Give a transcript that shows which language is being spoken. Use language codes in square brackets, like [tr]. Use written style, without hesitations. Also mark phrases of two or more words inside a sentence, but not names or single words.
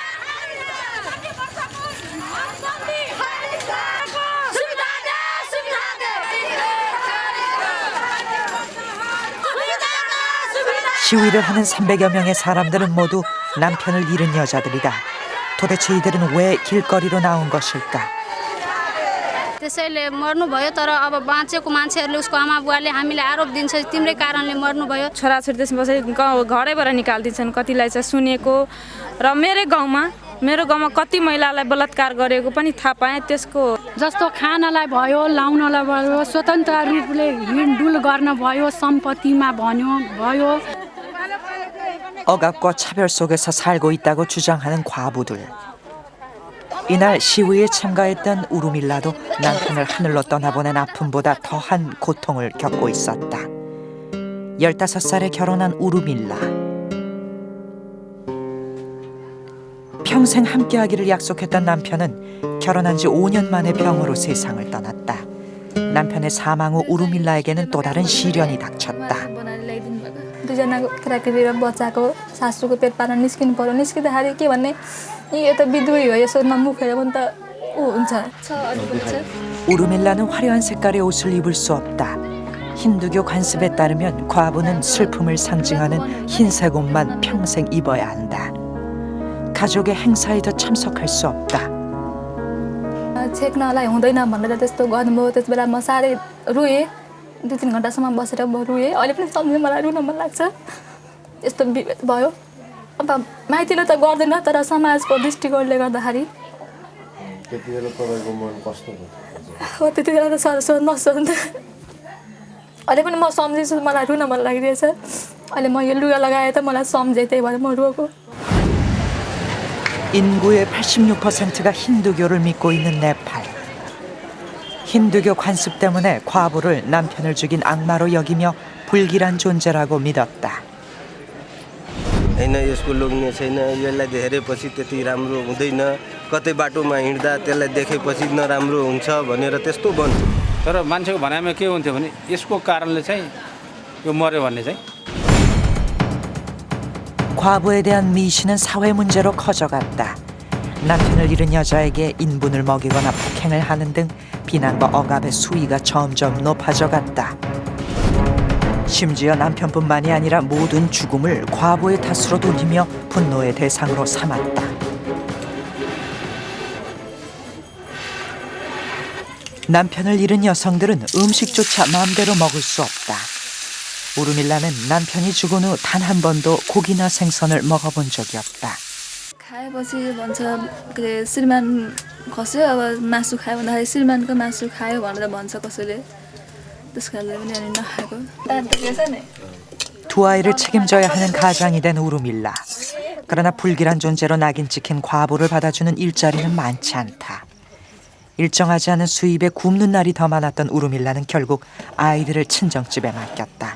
[ko] 시위를 하는 300여 명의 사람들은 모두 남편을 잃은 여자들이다. 도대체 이들은 왜 길거리로 나온 것일까? [ne] त्यसैले मर्नुभयो तर अब बाँचेको मान्छेहरूले उसको आमा बुवाले हामीलाई आरोप दिन्छ तिम्रै कारणले मर्नुभयो। छोराछोरी त्यसपछि घरैबाट निकालिदिन्छन् कतिलाई चाहिँ सुनेको र मेरो गाउँमा कति महिलालाई बलात्कार गरेको पनि थाहा पाएँ। त्यसको जस्तो खानलाई भयो लाउनलाई भयो स्वतन्त्र रूपले हिँडडुल गर्न भयो सम्पत्तिमा भयो। [ko] 억압과 차별 속에서 살고 있다고 주장하는 과부들. 이날 시위에 참가했던 우루밀라도 남편을 하늘로 떠나보낸 아픔보다 더한 고통을 겪고 있었다. 15살에 결혼한 우루밀라. 평생 함께하기를 약속했던 남편은 결혼한 지 5년 만에 병으로 세상을 떠났다. 남편의 사망 후 우루밀라에게는 또 다른 시련이 닥쳤다. [ne] दुईजनाको केटाकेटी र बच्चाको सासूको पेटबाट निस्किनु पर्यो। निस्किँदाखेरि के भन्ने यो त बिधुवी हो यसो नमुखेर पनि त हुन्छ। [ko] 우루밀라는 화려한 색깔의 옷을 입을 수 없다. 힌두교 관습에 따르면 과부는 슬픔을 상징하는 흰색 옷만 평생 입어야 한다. 가족의 행사에도 참석할 수 없다. [ne] छेक्नलाई हुँदैन भनेर त्यस्तो गर्नुभयो। त्यस बेला म साह्रै रोएँ। 2-3 घन्टासम्म बसेर म रोएँ। अहिले पनि सम्झेँ मलाई रुन मन लाग्छ। यस्तो विभेद भयो। अब माइतीले त गर्दैन तर समाजको दृष्टिकोणले गर्दाखेरि त्यतिबेला तपाईको मन कस्तो भयो? हो त्यतिबेला त सोध्न अहिले पनि म सम्झिन्छु मलाई रुन मन लागिरहेछ। अहिले म यो लुगा लगाए त मलाई सम्झेँ त्यही भएर म रोएको। [ko] 인구의 86%가 힌두교를 믿고 있는 네팔. 힌두교 관습 때문에 과부를 남편을 죽인 악마로 여기며 불길한 존재라고 믿었다. [ne] हैन यसको लोग्ने छैन यसलाई देखेपछि त्यति राम्रो हुँदैन कतै बाटोमा हिँड्दा त्यसलाई देखेपछि नराम्रो हुन्छ भनेर त्यस्तो भन्थ्यो। तर मान्छेको भनाइमा के हुन्थ्यो भने यसको कारणले चाहिँ यो मर्यो भन्ने चाहिँ [ko] 과부에 대한 미신은 사회 문제로 커져갔다. 남편을 잃은 여자에게 인분을 먹이거나 폭행을 하는 등 비난과 억압의 수위가 점점 높아져갔다. 심지어 남편뿐만이 아니라 모든 죽음을 과부의 탓으로 돌리며 분노의 대상으로 삼았다. 남편을 잃은 여성들은 음식조차 마음대로 먹을 수 없다. 우루밀라는 남편이 죽은 후 단 한 번도 고기나 생선을 먹어본 적이 없다. [ne] खाएपछि भन्छ के श्रीमान खस्यो अब मासु खायो भन्दाखेरि श्रीमानको मासु खायो भनेर भन्छ कसैले। त्यसकारणले पनि अनि नखाएको। [ko] 두 아이를 책임져야 하는 가장이 된 우루밀라. 그러나 불길한 존재로 낙인 찍힌 과부를 받아주는 일자리는 많지 않다. 일정하지 않은 수입에 굶는 날이 더 많았던 우루밀라는 결국 아이들을 친정집에 맡겼다.